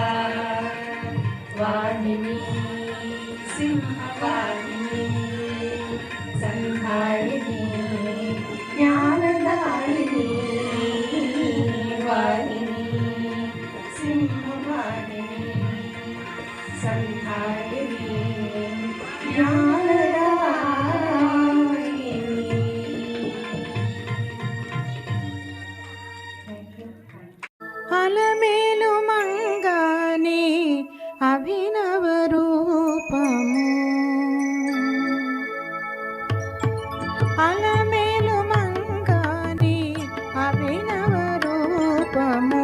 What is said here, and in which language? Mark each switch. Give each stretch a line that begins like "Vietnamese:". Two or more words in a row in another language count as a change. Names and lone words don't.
Sanskrit: वाहिनी सिंहवाहिनी संधायिनी ज्ञानदायिनी वाहिनी सिंहवाहिनी संधायिनी ज्ञानदायिनी.
Telugu: అలమేలు మంగాని అభినవ రూపము. అలమేలు మంగాని అభినవ రూపము.